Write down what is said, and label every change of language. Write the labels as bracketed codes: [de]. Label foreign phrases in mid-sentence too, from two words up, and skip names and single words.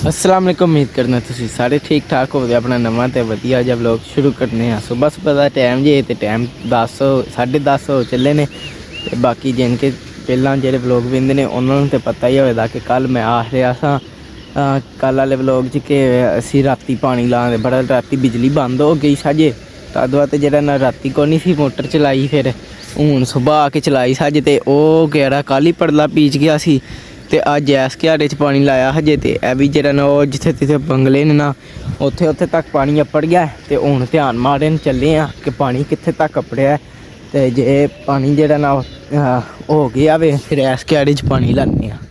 [ar] السلام عليكم. [pa] ਉਮੀਦ ਕਰਨਾ ਤੁਸੀਂ ਸਾਰੇ ਠੀਕ ਠਾਕ ਹੋਵੋਗੇ। ਅਪਣਾ ਨਵਾਂ ਤੇ ਵਧੀਆ ਜਿਹਾ ਵਲੌਗ ਸ਼ੁਰੂ ਕਰਨੇ ਆਂ। ਸੁਬਹ ਸੁਬਹ ਦਾ ਟਾਈਮ ਜੇ ਤੇ ਟਾਈਮ 10:30 ਹੋ ਚਲੇ ਨੇ ਤੇ ਬਾਕੀ ਜਿਨਕੇ ਪਹਿਲਾਂ ਜਿਹੜੇ ਵਲੋਗ ਵੇਂਦੇ ਨੇ ਉਹਨਾਂ ਨੂੰ ਤਾਂ ਪਤਾ ਹੀ ਹੋਵੇਗਾ ਕਿ ਕੱਲ ਮੈਂ ਆਖ ਰਿਹਾ ਸਾਂ ਕੱਲ ਵਾਲੇ ਵਲੋਗ 'ਚ ਕਿ ਅਸੀਂ ਰਾਤੀ ਪਾਣੀ ਲਾਉਂਦੇ ਬੜਾ ਰਾਤੀ ਬਿਜਲੀ ਬੰਦ ਹੋ ਗਈ ਸਾਜੇ ਤਦ ਬਾਅਦ ਜਿਹੜਾ ਨਾ ਰਾਤੀ ਕੋਈ ਨਹੀਂ ਸੀ ਮੋਟਰ ਚਲਾਈ ਫਿਰ ਹੁਣ ਸੁਬਾਹ ਆ ਕੇ ਚਲਾਈ ਸਾਜੇ ਤੇ ਉਹ ਕਿਹੜਾ ਕੱਲ ਹੀ ਪੜਲਾ ਪੀਚ ਗਿਆ ਸੀ ਤੇ ਅੱਜ ਐਸ ਘਿਆੜੇ 'ਚ ਪਾਣੀ ਲਾਇਆ ਹਜੇ ਤੇ ਇਹ ਵੀ ਜਿਹੜਾ ਨਾ ਉਹ ਜਿੱਥੇ ਜਿੱਥੇ ਬੰਗਲੇ ਨੇ ਨਾ ਉੱਥੇ ਉੱਥੇ ਤੱਕ ਪਾਣੀ ਅੱਪੜ ਗਿਆ ਤੇ ਹੁਣ ਧਿਆਨ ਮਾਰਨ ਚੱਲੇ ਆ ਕਿ ਪਾਣੀ ਕਿੱਥੇ ਤੱਕ ਅੱਪੜਿਆ ਤੇ ਜੇ ਪਾਣੀ ਜਿਹੜਾ ਨਾ ਹੋ ਗਿਆ ਵੇ ਫਿਰ ਐਸ ਘਿਆੜੇ 'ਚ ਪਾਣੀ ਲਾਉਂਦੇ ਆ।